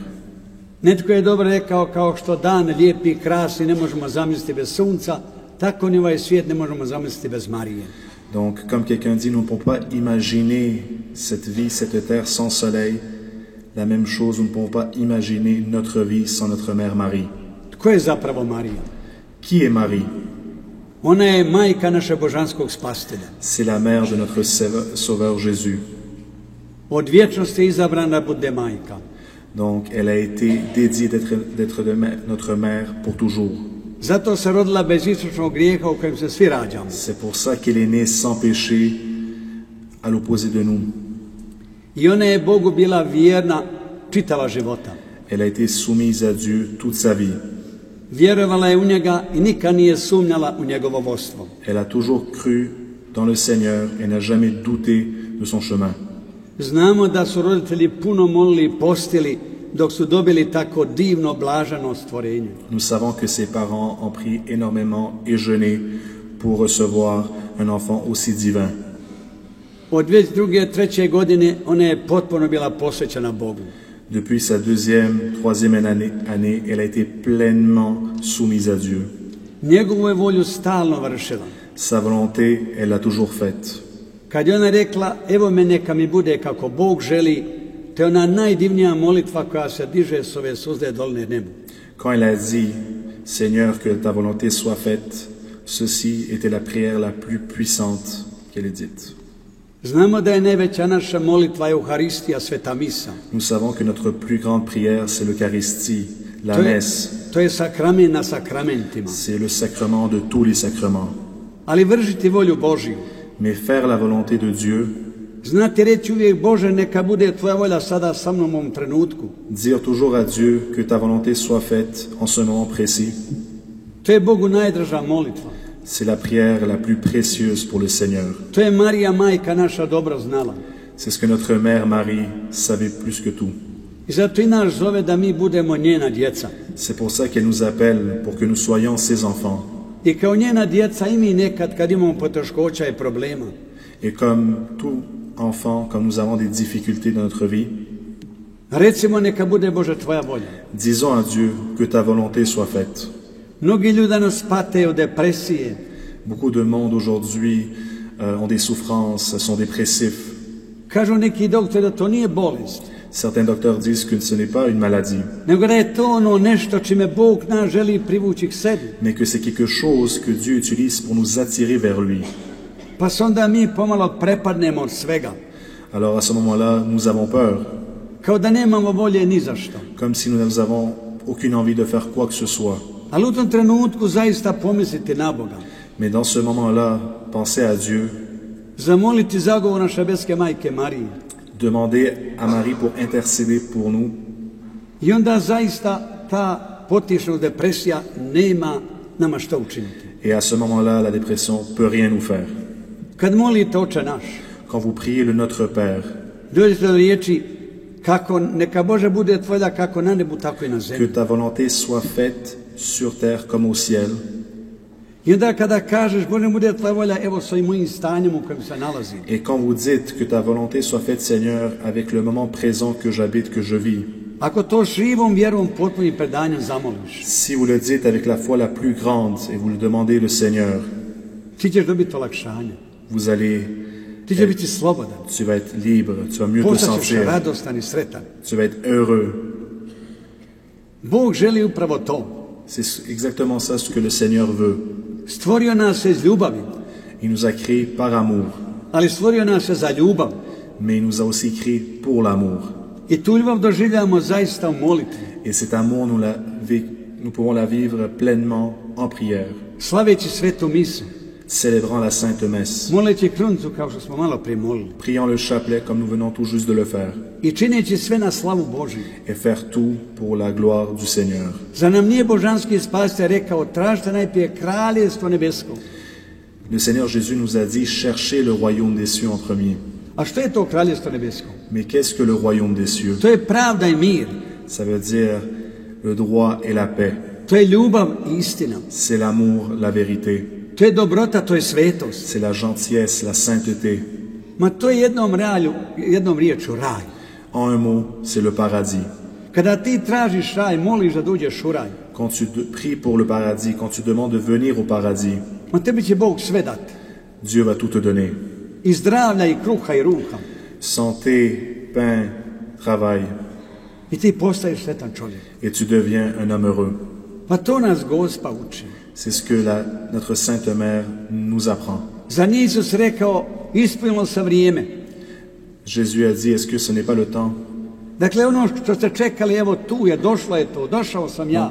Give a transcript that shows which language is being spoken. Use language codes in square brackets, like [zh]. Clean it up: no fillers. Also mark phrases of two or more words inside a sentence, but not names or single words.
[hr] Netko je dobro rekao, kao što dan lijepi i krasni ne možemo zamisliti bez sunca, tako ni ovaj svijet ne možemo zamisliti bez Marije. [fr] Donc, comme quelqu'un dit, nous ne pouvons pas imaginer cette vie, cette terre sans soleil. La même chose, nous ne pouvons pas imaginer notre vie sans notre mère Marie. [hr] Tko je zapravo Marija? [fr] Qui est Marie? [hr] Ona je majka našeg božanskog spasitelja. [fr] C'est la mère de notre Sauveur Jésus. [hr] Od vječnosti je izabrana da bude majka. [fr] Donc, elle a été dédiée d'être notre mère pour toujours. [hr] Zato se rodila bez istočnog grijeha u kojem se svi rađamo. [fr] C'est pour ça qu'elle est née sans péché, à l'opposé de nous. [hr] I ona je Bogu bila vjerna čitava života. [fr] Elle a été soumise à Dieu toute sa vie. [hr] Vjerovala je u njega i nikad nije sumnjala u njegovo vodstvo. [fr] Elle a toujours cru dans le Seigneur et n'a jamais douté de son chemin. [hr] Znamo da su roditelji puno molili i postili dok su dobili tako divno blaženo stvorenje. [fr] Nous savons que ses parents ont prié énormément et jeûné pour recevoir un enfant aussi divin. [hr] Od već druge, treće godine ona je potpuno bila posvećena Bogu. [fr] Depuis sa deuxième, troisième année, elle a été pleinement soumise à Dieu. [hr] Njegovu je volju stalno vršila. [fr] Sa volonté, elle l'a toujours faite. [hr] Kad je ona rekla, evo me neka mi bude kako Bog želi, to je ona najdivnija molitva koja se diže s ove suzde dolne nebu. [fr] Quand elle a dit, Seigneur, que ta volonté soit faite, ceci était la prière la plus puissante qu'elle ait dite. [hr] Znamo da je najveća naša molitva Euharistija, Sveta Misa. [fr] Nous savons que notre plus grande prière, c'est l'Eucharistie, la messe. [hr] To je sakrament na sakramentima. [fr] C'est le sacrement de tous les sacrements. [hr] Ali vršiti volju Božiju. [fr] Mais faire la volonté de Dieu, [hr] znati reći uvijek, Bože, neka bude tvoja volja sada sa mnom u ovom trenutku. [fr] Dire toujours à Dieu que ta volonté soit faite en ce moment précis. [hr] To je Bogu najdraža molitva. [fr] C'est la prière la plus précieuse pour le Seigneur. [hr] To je Marija majka naša dobro znala. [fr] C'est ce que notre mère Marie savait plus que tout. [hr] I zato i nas zove da mi budemo njena djeca. [fr] C'est pour ça qu'elle nous appelle, pour que nous soyons ses enfants. [hr] I kao njena djeca i mi nekad kad imamo poteškoća i problema. [fr] Et comme tout enfant, comme nous avons des difficultés dans notre vie, [hr] recimo neka bude Bože tvoja volja. [fr] disons à Dieu que ta volonté soit faite. [hr] Mnogi ljudi danas pate od depresije. [fr] Beaucoup de monde aujourd'hui ont des souffrances, sont dépressifs. [hr] Kažu neki doktori da to nije bolest. [fr] Certains docteurs disent que ce n'est pas une maladie, [hr] nego da je to ono nešto čime Bog nas želi privući k sebi. [fr] mais que c'est quelque chose que Dieu utilise pour nous attirer vers lui. [hr] Pa se onda mi pomalo prepadnemo od svega. [fr] Alors à ce moment-là, nous avons peur, [hr] Kao da nemamo volje ni za što. [fr] comme si nous n'avons aucune envie de faire quoi que ce soit. [hr] Ali u tom trenutku zaista pomisliti na Boga. [fr] Mais dans ce moment-là, pensez à Dieu, [hr] Zamoliti zagovor naše beske majke Marije. [fr] demandez à Marie pour intercéder pour nous. [hr] I onda zaista ta potišna depresija nema nama što učiniti. [fr] Et à ce moment-là, la dépression peut rien nous faire. [hr] Kad molite Oče naš, [fr] Quand vous priez le Notre Père, [hr] dođete do riječi kako neka Bože bude tvoja kako na nebu tako i na que zemlji. [fr] ta volonté soit faite sur terre comme au ciel. [hr] I onda kada kažeš Bože bude tvoja volja, evo svojim mojim stanjem u kojem se nalazim. [fr] Et quand vous dites que ta volonté soit faite, Seigneur, avec le moment présent que j'habite, que je vis, [hr] Ako to živom vjerom potpunim predanjem zamoliš, [fr] si vous le dites avec la foi la plus grande et vous le demandez le Seigneur, [hr] ti ćeš dobiti olakšanje. [fr] vous allez, [hr] Ti ćeš biti slobodan. [fr] tu vas être libre, tu vas mieux te [hr] Postaćeš sentir, radostan i sretan. [fr] tu vas être heureux. [hr] Bog želi upravo to. [fr] C'est exactement ça ce que le Seigneur veut. [hr] Stvorio nas je iz ljubavi, [fr] Il nous a créés par amour, [hr] ali stvorio nas je za ljubav. [fr] mais il nous a aussi créés pour l'amour. [hr] I tu ljubav doživljavamo zaista u molitvi, [fr] Et cet amour, nous pouvons la vivre pleinement en prière, [hr] slaveći svetu misu. [fr] célébrant la Sainte Messe, [hr] moleći krunicu kao što smo malo prije molili [fr] priant le chapelet comme nous venons tout juste de le faire, [hr] i čineći sve na slavu Božiju. [fr] et faire tout pour la gloire du Seigneur. [hr] Za nam nije božanski spasitelj rekao tražite najprije kraljestvo nebesko. [fr] Le Seigneur Jésus nous a dit, cherchez le royaume des cieux en premier. [hr] A što je to kraljestvo nebesko? [fr] Mais qu'est-ce que le royaume des cieux? [hr] To je pravda i mir. [fr] Ça veut dire le droit et la paix. [hr] To je ljubav i istina. [fr] C'est l'amour, la vérité. [hr] To je dobrota, to je svetost. [fr] C'est la gentillesse, la sainteté. [hr] Ma to je jednom riječu raj. [fr] En un mot, c'est le paradis. [hr] Kada ti tražiš raj, moliš da dođeš u raj, [fr] Quand tu pries pour le paradis, quand tu demandes de venir au paradis, [hr] ma tebi će Bog sve dati. [fr] Dieu va tout te donner. [hr] I zdravlja, i kruha, i ruha. [fr] Santé, pain, travail. [hr] I ti postaješ sretan čovjek. [fr] Et tu deviens un homme heureux. [hr] Pa to nas Gospa uči. [fr] C'est ce que notre Sainte Mère nous apprend. [hr] Za njih Isus rekao, ispunilo se vrijeme. [fr] Jésus a dit, est-ce que ce n'est pas le temps? [hr] Dakle, ono što ste čekali, evo tu je, došlo je to, došao sam ja.